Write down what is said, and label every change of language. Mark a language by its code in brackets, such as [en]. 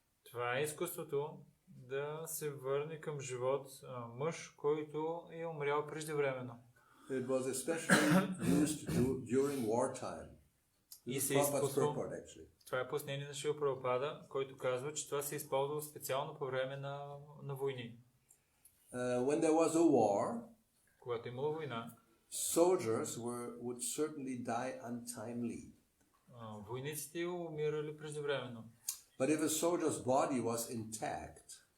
[bg] Това е изкуството да се върне към живот мъж, който е умрял преждевременно. [en] It was especially used during wartime. [bg] И се използва. Това е пояснение на Шрила Прабхупада, който казва, че това се използва специално по време на войни. [en] When there was a war, [bg] когато имало война, [en] soldiers would certainly die untimely. [bg] Войниците умирали преждевременно. [en] But if a soldier's body was intact,